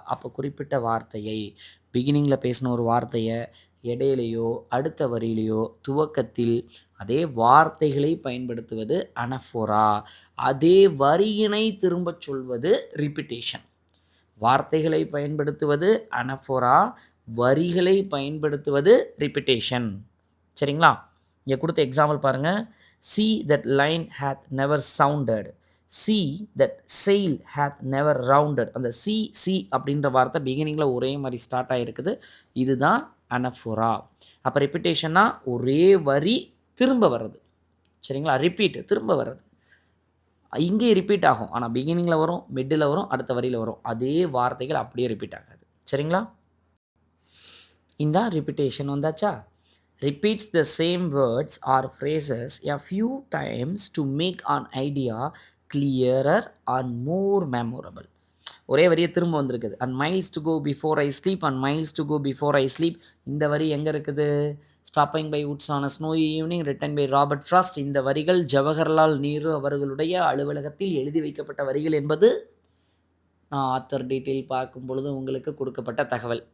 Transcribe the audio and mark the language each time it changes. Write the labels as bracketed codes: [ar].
[ta] அப்போ குறிப்பிட்ட வார்த்தையை பிகினிங்கில் பேசின ஒரு வார்த்தையை இடையிலையோ அடுத்த வரியிலையோ துவக்கத்தில் அதே வார்த்தைகளை பயன்படுத்துவது அனஃபோரா. அதே வரியினை திரும்பச் சொல்வது ரிப்பிட்டேஷன். வார்த்தைகளை பயன்படுத்துவது அனஃபோரா, வரிகளை பயன்படுத்துவது ரிப்பிட்டேஷன். சரிங்களா? இங்கே கொடுத்த எக்ஸாம்பிள் பாருங்கள். [en] see that line hath never sounded, see that sail hath never rounded. [ta] அந்த சி அப்படின்ற வார்த்தை பிகினிங்கில் ஒரே மாதிரி ஸ்டார்ட் ஆகிருக்குது. இதுதான் அனஃபோரா. அப்போ ரிப்பிட்டேஷன்னா ஒரே வரி திரும்ப வர்றது. சரிங்களா? ரிப்பீட், திரும்ப வர்றது. இங்கே ரிப்பீட் ஆகும், ஆனால் பிகினிங்கில் வரும், மிட்டில் வரும், அடுத்த வரியில் வரும். அதே வார்த்தைகள் அப்படியே ரிப்பீட் ஆகாது. சரிங்களா? இந்த ரிப்பிட்டேஷன் வந்தாச்சா? [en] repeats the same words or phrases a few times to make an idea clearer or more memorable. [ta] ஒரே வரியை திரும்ப வந்திருக்குது. [en] And miles to go before I sleep, and miles to go before I sleep. [ta] இந்த வரி எங்கே இருக்குது? [en] Stopping by woods on a snowy evening written by Robert Frost. [ta] இந்த வரிகள் ஜவஹர்லால் நேரு அவர்களுடைய அலுவலகத்தில் எழுதி வைக்கப்பட்ட வரிகள் என்பது நான் ஆத்தர் டீட்டெயில் பார்க்கும் பொழுது உங்களுக்கு கொடுக்கப்பட்ட தகவல்.